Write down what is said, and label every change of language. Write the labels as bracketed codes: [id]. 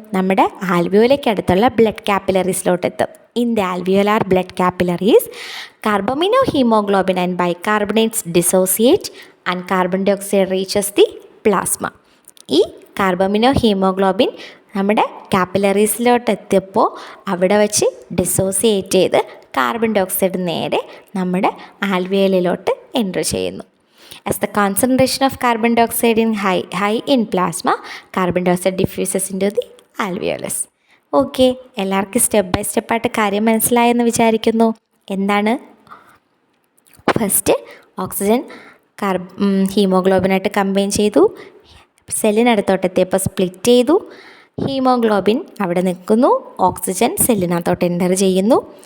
[ml] നമ്മുടെ ആൽവിയോലയ്ക്ക് അടുത്തുള്ള ബ്ലഡ് കാപ്പിലറീസിലോട്ട് എത്തും. [en] In the alveolar blood capillaries, carbamino haemoglobin and bicarbonates dissociate and carbon dioxide reaches the plasma. [ml] ഈ carbamino haemoglobin നമ്മുടെ കാപ്പിലറീസിലോട്ട് എത്തിയപ്പോൾ അവിടെ വച്ച് ഡിസോസിയേറ്റ് ചെയ്ത് കാർബൺ ഡൈ ഓക്സൈഡ് നേരെ നമ്മുടെ ആൽവിയോലിലോട്ട് എൻ്റർ ചെയ്യുന്നു. [en] As the concentration of carbon dioxide in high in plasma, carbon dioxide diffuses into the alveolus. [ml] Okay, എല്ലാവർക്കും സ്റ്റെപ്പ് ബൈ സ്റ്റെപ്പായിട്ട് കാര്യം മനസ്സിലായെന്ന് വിചാരിക്കുന്നു. എന്താണ്? ഫസ്റ്റ് ഓക്സിജൻ ഹീമോഗ്ലോബിനായിട്ട് കമ്പൈൻ ചെയ്തു, സെല്ലിനടുത്തോട്ടെത്തിയപ്പോൾ സ്പ്ലിറ്റ് ചെയ്തു, ഹീമോഗ്ലോബിൻ അവിടെ നിൽക്കുന്നു, ഓക്സിജൻ സെല്ലിനകത്തോട്ട് എൻ്റർ ചെയ്യുന്നു.